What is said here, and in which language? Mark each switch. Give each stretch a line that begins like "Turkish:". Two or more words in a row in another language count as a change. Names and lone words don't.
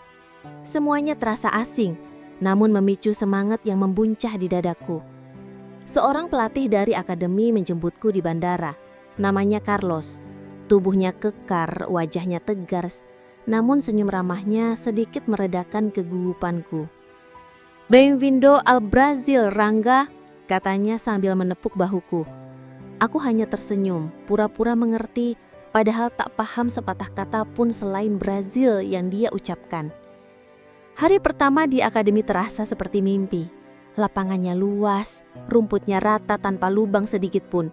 Indonesian: Semuanya terasa asing, namun memicu semangat yang membuncah di dadaku. Seorang pelatih dari akademi menjemputku di bandara. Namanya Carlos. Tubuhnya kekar, wajahnya tegar, namun senyum ramahnya sedikit meredakan kegugupanku.
Portuguese: "Bem-vindo al Brasil,
Indonesian: Rangga," katanya sambil menepuk bahuku. Aku hanya tersenyum, pura-pura mengerti, padahal tak paham sepatah kata pun selain Brazil yang dia ucapkan. Hari pertama di akademi terasa seperti mimpi. Lapangannya luas, rumputnya rata tanpa lubang sedikit pun.